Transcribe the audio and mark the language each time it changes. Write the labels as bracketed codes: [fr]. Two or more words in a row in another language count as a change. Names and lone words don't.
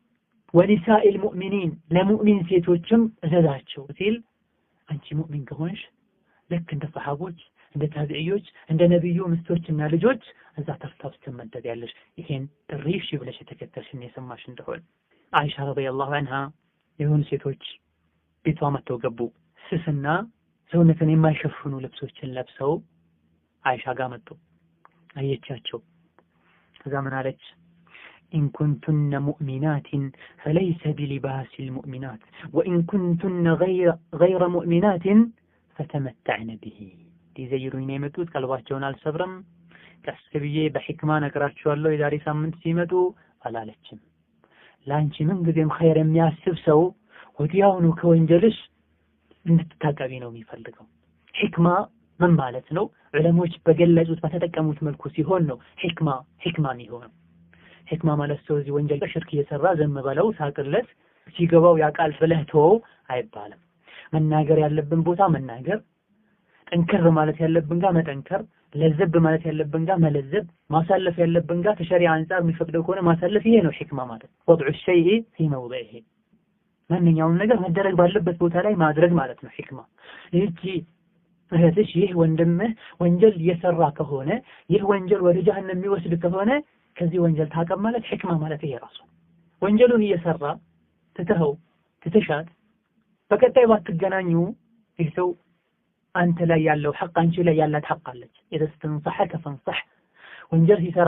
[ar] ونساء المؤمنين [am] ለሙእሚን ሴቶችም እዘዛቸው ሲል አንቺ ሙእሚን ከሆንሽ ልክ እንደ ሰሃቦች እንደ ታቢዒዎች እንደ ነብዩ ምስቶችና ልጆች እዛ ተርታ ውስጥ ትመደቢያለሽ ይሄን ጥሪ እሺ ብለሽ ተከተልሽን የሰማሽ እንደሆነ አይሻ [ar] رضي الله عنها [am] የሆኑ ሴቶች ቤቷ መተው ገቡ ስስና ሰውነትን የማይሸፍኑ ልብሶችን ለብሰው አይሻ ጋር መጡ አየቻቸው ከዛ ምን አለች [ar] إن كنتن مؤمنات فليس بلباس المؤمنات وإن كنتن غير مؤمنات فتمتعن به [am] ሊዘይሩኝ ነው የመጡት ቀልባቸውን አልሰብረም ከስብዬ በሕክማ ነግራቸዋለሁ የዛሬ ሳምንት ሲመጡ አላለችም ላንቺ ምን ጊዜም ኸይር የሚያስብ ሰው ወዲያውኑ ከወንጀልሽ እንድትታቀቢ ነው የሚፈልገው ሕክማ ምን ማለት ነው ዑለሞች በገለጹት በተጠቀሙት መልኩ ሲሆን ነው ሕክማ የሚሆነው ሕክማ ማለት ሰው እዚህ ወንጀል በሽርክ እየሰራ ዘም በለው ሳቅለት ሲገባው ያቃል ብለህ ተወው አይባልም መናገር ያለብን ቦታ መናገር ጠንከር ማለት ያለብን ጋር መጠንከር ለዘብ ማለት ያለብን ጋር መለዘብ ማሳለፍ ያለብን ጋር ተሸሪዓ አንፃር የሚፈቅደው ከሆነ ማሳለፍ ይሄ ነው ሕክማ ማለት [ar] وضع الشيء في موضعه [am] ማንኛውም ነገር መደረግ ባለበት ቦታ ላይ ማድረግ ማለት ነው ሕክማ እቺ እህትሽ ይህ ወንድምህ ወንጀል እየሰራ ከሆነ ይህ ወንጀል ወደ ጀሃነም የሚወስድ ከሆነ ከዚህ ወንጀል ታቀብ ማለት ሕክማ ማለት ይሄ ራሱ ወንጀሉን እየሰራ ትተሻት በቀጣይ ባትገናኙ ይህ ሰው አንተ ላይ ያለው ሐቅ አንቺ ላይ ያላት ሐቅ አለች [ar] استنصحك فانصح [am] ወንጀል ሲሰራ